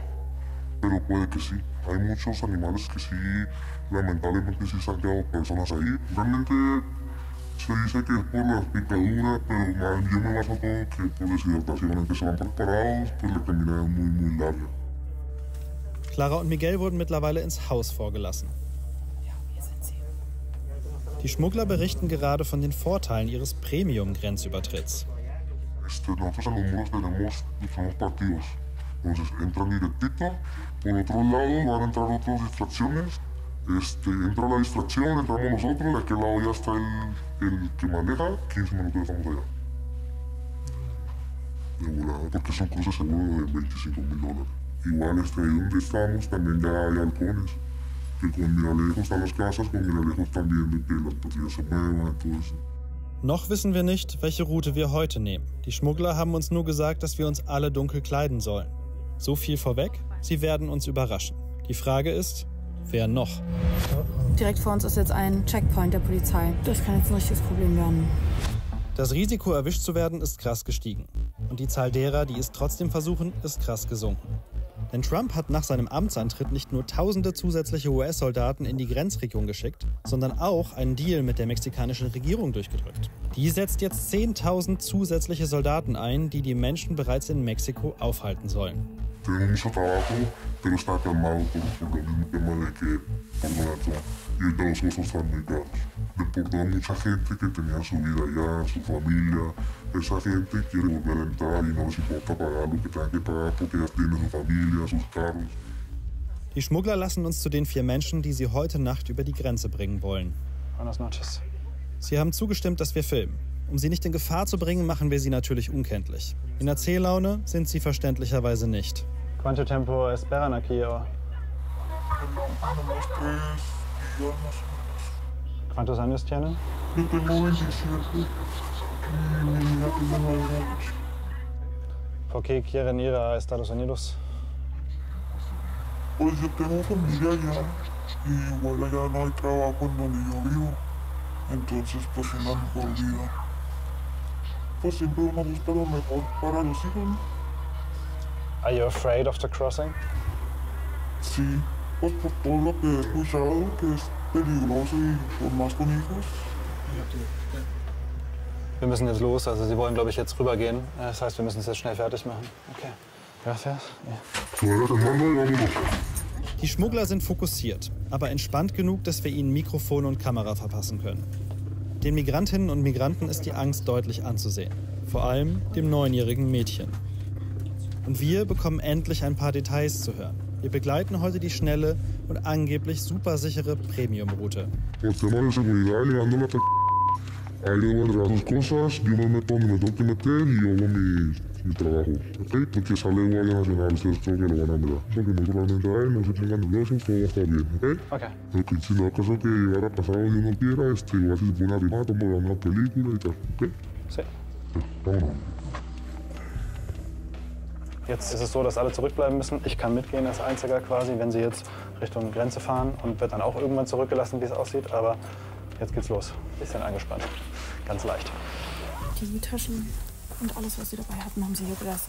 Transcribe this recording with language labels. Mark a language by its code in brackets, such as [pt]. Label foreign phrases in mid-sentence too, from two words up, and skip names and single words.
[es] Pero puede que sí. Hay muchos animales que sí, lamentablemente sí se han quedado personas ahí. Realmente se dice que es por las picaduras, pero yo me baso todo que por deshidratación, en que se van preparados, pues la caminada es muy larga. [de] Clara und Miguel wurden mittlerweile ins Haus vorgelassen. Die Schmuggler berichten gerade von den Vorteilen ihres Premium-Grenzübertritts. [es] Nosotros en los muros tenemos partidos. Entonces entran directito. Por otro lado van a entrar otras distracciones. Entra la distracción, entramos nosotros. De aquel lado ya está el que maneja. 15 minutos estamos allá. De volada, porque son cruces seguros de $25,000. Igual ahí donde estamos también ya hay halcones. Que con miralejos están las casas, con miralejos también de que las patrullas se muevan y todo eso. [de] Noch wissen wir nicht, welche Route wir heute nehmen. Die Schmuggler haben uns nur gesagt, dass wir uns alle dunkel kleiden sollen. So viel vorweg, sie werden uns überraschen. Die Frage ist, wer noch? Direkt vor uns ist jetzt ein Checkpoint der Polizei. Das kann jetzt ein richtiges Problem werden. Das Risiko, erwischt zu werden, ist krass gestiegen. Und die Zahl derer, die es trotzdem versuchen, ist krass gesunken. Denn Trump hat nach seinem Amtsantritt nicht nur tausende zusätzliche US-Soldaten in die Grenzregion geschickt, sondern auch einen Deal mit der mexikanischen Regierung durchgedrückt. Die setzt jetzt 10.000 zusätzliche Soldaten ein, die die Menschen bereits in Mexiko aufhalten sollen. [es] Tenemos mucho trabajo, pero está calmado por el mismo tema de que por Donald Trump. y ahorita los costos están muy caros. Deportó a mucha gente que tenía su vida allá, su familia. Esa gente quiere volver a entrar y no les importa pagar lo que tengan que pagar porque ya tienen su familia, sus carros. [de] Die Schmuggler lassen uns zu den 4 Menschen, die sie heute Nacht über die Grenze bringen wollen. [es] Buenas noches. [de] Sie haben zugestimmt, dass wir filmen. Um sie nicht in Gefahr zu bringen, machen wir sie natürlich unkenntlich. In Erzähllaune sind sie verständlicherweise nicht. [es] ¿Cuánto tiempo esperan aquí? ¿Cuántos años tienen? Yo tengo 27 y mi niña tiene 9 años. ¿Por qué quieren ir a Estados Unidos? Pues yo tengo familia allá y igual allá no hay trabajo en donde yo vivo. Entonces pues una mejor vida. Pues siempre uno busca lo mejor para los hijos, ¿no? [en] Are you afraid of the crossing? [es] Sí, pues por todo lo que he escuchado, que es peligroso y por más con hijos. [de] Wir müssen jetzt los, also Sie wollen, glaube ich, jetzt rübergehen. Das heißt, wir müssen es jetzt schnell fertig machen. [es] Okay. Gracias. [de] Die Schmuggler sind fokussiert, aber entspannt genug, dass wir ihnen Mikrofon und Kamera verpassen können. Den Migrantinnen und Migranten ist die Angst deutlich anzusehen. Vor allem dem 9-jährigen Mädchen. Und wir bekommen endlich ein paar Details zu hören. Wir begleiten heute die schnelle und angeblich supersichere Premium-Route. [es] Por tema de seguridad, llegando hasta ahí debo entregar sus cosas, yo me meto donde me tengo que meter y yo hago mi trabajo, ¿ok? Porque sale Guardia Nacional, ustedes creo que lo van a ver. Porque muy probablemente ahí no se pongan nerviosos, todo va a estar bien, ¿ok? Okay. Ok, si no acaso que llegara a pasar algo que uno quiera, igual si se pone a rimar, estamos grabando una película y tal, ¿ok? Sí. Vámonos. [de] Jetzt ist es so, dass alle zurückbleiben müssen. Ich kann mitgehen als Einziger quasi, wenn sie jetzt Richtung Grenze fahren und wird dann auch irgendwann zurückgelassen, wie es aussieht. Aber jetzt geht's los. Bisschen angespannt. Ganz leicht. Die Taschen und alles, was sie dabei hatten, haben sie hier gelassen.